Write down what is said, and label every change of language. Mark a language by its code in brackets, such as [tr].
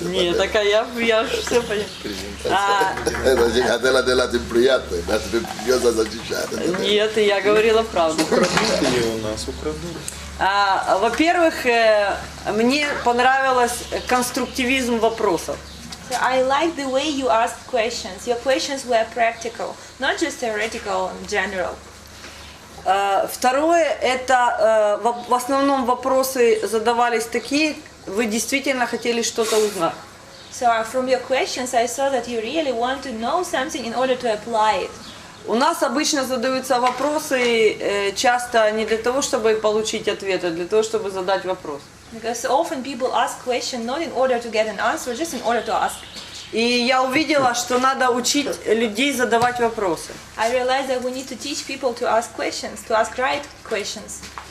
[ru] Нет, так я все поняла. Adela ты приятная, да, тебе придется защищать. Нет, я говорила правду. Украдут у нас, украдут. Во-первых, мне понравилось конструктивизм вопросов. [en] So I like the way you asked questions. Your questions were practical, not just theoretical and general. [ru] Второе, это в основном вопросы задавались такие, вы действительно хотели что-то узнать. [en] So from your questions, I saw that you really want to know something in order to apply it. [ru] У нас обычно задаются вопросы часто не для того, чтобы получить ответ, а для того, чтобы задать вопрос. [en] Because often people ask questions not in order to get an answer, just in order to ask. [ru] И я увидела, что надо учить людей задавать вопросы. [en] I realized that we need to teach people to ask questions, to ask right questions.